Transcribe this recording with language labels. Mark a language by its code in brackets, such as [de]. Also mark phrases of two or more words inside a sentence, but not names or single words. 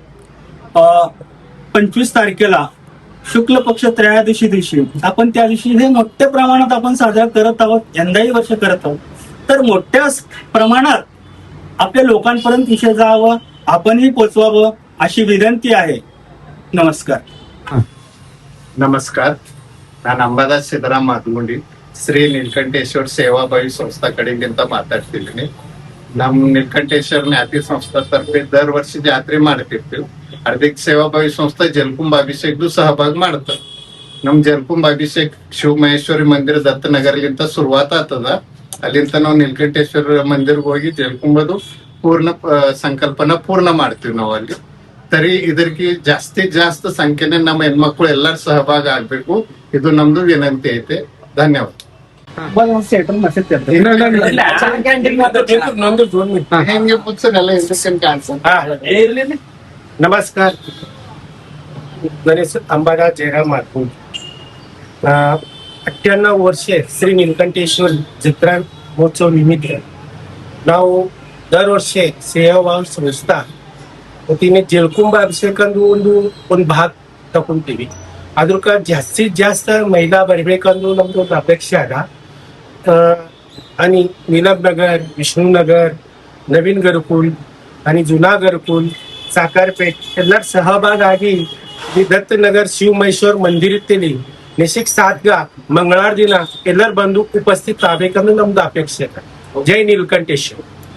[mr] 25 तारखेला शुक्ल पक्ष त्रयोदशी दिवशी आपण त्या दिवशी हे मोठ्या प्रमाणात आपण साजरा करत आहोत, यंदाही वर्ष करत आहोत। तर मोठ्या प्रमाणात आपल्या लोकांपर्यंत विषय जावं, आपणही पोचवावं अशी विनंती आहे। नमस्कार। नमस्कार, [kn] ನಾನು ಅಂಬಾದಾಸ್ ಸಿದ್ದರಾಮ್ ಮಾದಗುಂಡಿ ಶ್ರೀ ನೀಲಕಂಠೇಶ್ವರ ಸೇವಾಭಾವಿ ಸಂಸ್ಥಾ ಕಡೆಯಿಂದ ಮಾತಾಡ್ತಿದ್ದೀನಿ। ನಮ್ಮ ನೀಲಕಂಠೇಶ್ವರ ಜ್ಞಾತಿ ಸಂಸ್ಥಾ ತರಫೆ ದರವರ್ಷಿ ಜಾತ್ರೆ ಮಾಡ್ತಿರ್ತೀವಿ। ಹಾರ್ದಿಕ್ ಸೇವಾಭಾವಿ ಸಂಸ್ಥಾ ಜಲಕುಂಭ ಅಭಿಷೇಕದ್ದು ಸಹಭಾಗಿ ಮಾಡುತ್ತೆ। ನಮ್ಮ ಜಲಕುಂಭ ಅಭಿಷೇಕ ಶಿವ ಮಹೇಶ್ವರಿ ಮಂದಿರ ದತ್ತನಗರಲಿಂದ ಶುರುವಾತ ಆಗ್ತದ, ಅಲ್ಲಿಂದ ನಾವು ನೀಲಕಂಠೇಶ್ವರ ಮಂದಿರಕ್ಕೆ ಹೋಗಿ ಜಲಕುಂಭದು ಪೂರ್ಣ ಸಂಕಲ್ಪನ ಪೂರ್ಣ ಮಾಡ್ತೀವಿ ನಾವು ಅಲ್ಲಿ। तरी ಇದಕ್ಕೆ ಜಾಸ್ತಿ ಸಂಖ್ಯೆನೆ ನಮ್ಮ ಹೆಣ್ಮಕ್ಳು ಎಲ್ಲರೂ ಸಹಭಾಗಿ ಆಗ್ಬೇಕು, ಇದು ನಮ್ದು ವಿನಂತಿ ಐತೆ। ಧನ್ಯವಾದ। [mr] नमस्कार, गणेश अंबादास जयराम माधगुंडी। [kn] 98 ವರ್ಷೆ ಶ್ರೀ ನೀಲಕಂಠೇಶ್ವರ ಜತ್ರಾ ಮಹೋತ್ಸವ ನಿಮಿತ್ತ ನಾವು ದರ ವರ್ಷ ಸೇವಾಭಾವಿ ಸಂಸ್ಥಾ [mr] वतीने जलकुंभ [kn] अभिषेकांದು ಒಂದು ಭಾಗ ತಗೊಂತೀವಿ। ಅದಕ್ಕೆ ಜಾಸ್ತಿ ಮಹಿಳಾ ಬರಬೇಕಂದು ನಮ್ದು ಒಂದು ಅಪೇಕ್ಷೆ ಅದ। [mr] आणि नीलमनगर, विष्णुनगर, नवीन घरकुल आणि जुना घरकुल, साखरपेठ [kn] ಎಲ್ಲರ ಸಹಭಾಗಿ ಈ ದತ್ತನಗರ್ ಶಿವ ಮಹೇಶ್ವರ ಮಂದಿರದಲ್ಲಿ ನಿಶಿಕ್ ಸಾಧ್ಗ ಮಂಗಳವಾರ ದಿನ ಎಲ್ಲರ ಬಂದು ಉಪಸ್ಥಿತ ಆಗಬೇಕಂದ್ರೆ ನಮ್ದು ಅಪೇಕ್ಷೆ. ಜೈ ನೀಲಕಂಠೇಶ್ವರ.